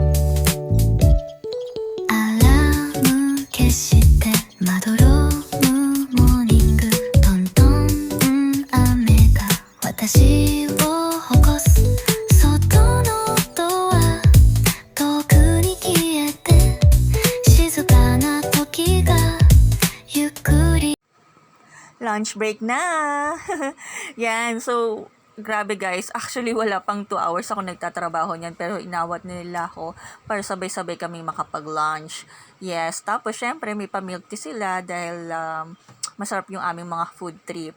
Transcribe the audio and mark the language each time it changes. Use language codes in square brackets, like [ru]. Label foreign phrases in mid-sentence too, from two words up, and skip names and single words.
[ja] アラーム消してまどろむモーニングトントン雨が私を起こす外のドア遠くに消えて静かな時がゆっくり [en] Lunch break [tl] na! Yan, so, grabe guys. Actually, wala pang 2 hours ako nagtatrabaho niyan, pero inawat nila ako para sabay-sabay kami makapag-lunch. Yes, tapos syempre may pa- [en] milk tea [tl] sila dahil masarap yung aming mga [en] food trip.